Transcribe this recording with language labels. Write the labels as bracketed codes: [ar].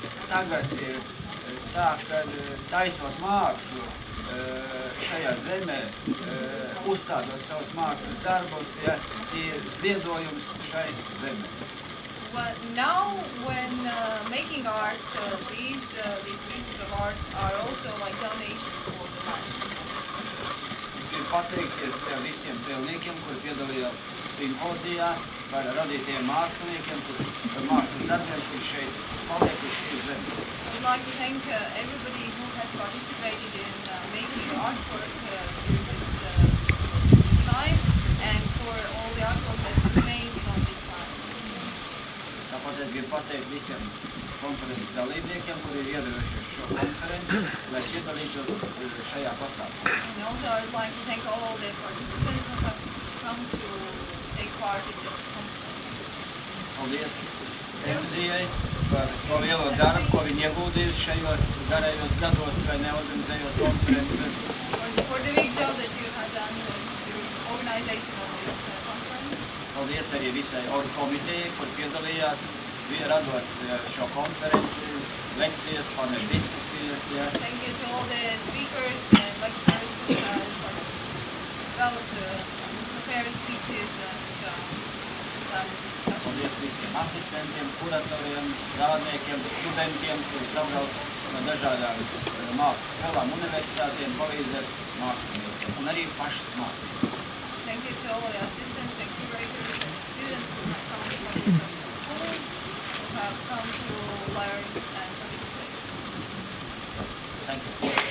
[lv] Tagad ir tā, ka taisot mākslu šajā zemē, uzstādot savus mākslas darbus, ir ziedojums šai zemē. [en] Well, now when making art, these pieces of art are also like donations for the land. [lv] Es gribu pateikties visiem tēlniekiem, kuri piedalījās simpozijā, par radītiem māksliniekiem, par mākslas darbiem, kuri šeit palikuši uz zemes. [en] I would like to thank everybody who has participated in making artwork during this time, and for all the artwork that remains on this land. [lv] Tāpat es gribu pateikt visiem konferences dalībniekiem, kuri ir iedevušies šo konferenci, lai piedalītos šajā pasākumā. [en] And also I would like to thank all the participants who have come to take part in this conference. [lv] Paldies Emzijai par to lielo darbu, ko viņi ieguldījuši šajos garajos gados, vai neorganizējot konferenci. [en] For the big job that you have done during organization of this conference. [lv] Paldies arī visai ORU komitejai, kur piedalījās, radot šo konferenci, lekcijas, paneļu diskusijas. Ja. [en] Thank you to all the speakers and lecturers who have developed prepared speeches and done discussions. [lv] Paldies visiem asistentiem, kuratoriem, strādniekiem, studentiem, kuri sabrauc no dažādām mākslas skolām, universitātiem, palīdzēt māksliniekiem un arī paši mācīt. [en] Thank you to all the assistants and curators and students who have come from different schools, who have come to learn and participate. Thank you.